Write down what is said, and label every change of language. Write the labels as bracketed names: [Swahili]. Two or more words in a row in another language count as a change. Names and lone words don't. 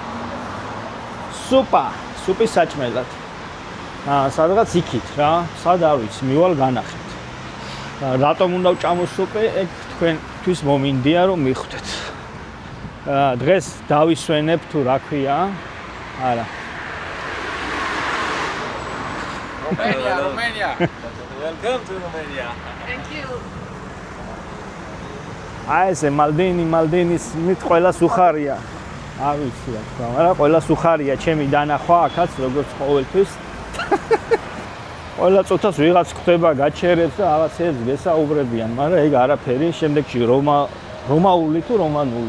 [Georgian] სუპის საჭმელად. სადღაც იქით რა, სად არ ვიცი, მივალ განახეთ. რატომ უნდა ვჭამო სუპი? ეგ თქვენთვის მომინდია რომ მიხვდეთ. დღეს დავისვენებ თუ რა ქვია? არა. [English] Romania. Welcome to Romania. Thank you. [Georgian] აი ესე მალდინის მით ყველას უხარია. არ ვიცი რა თქვა, მაგრამ ყველას უხარია ჩემი დანახვა აქაც როგორც ყოველთვის. ყველა წუთას ვიღაც ხდება, გაჩერებს და რაღაცებს გესაუბრებიან, მაგრამ ეგ არაფერი, შემდეგში რომაული თუ რომანული.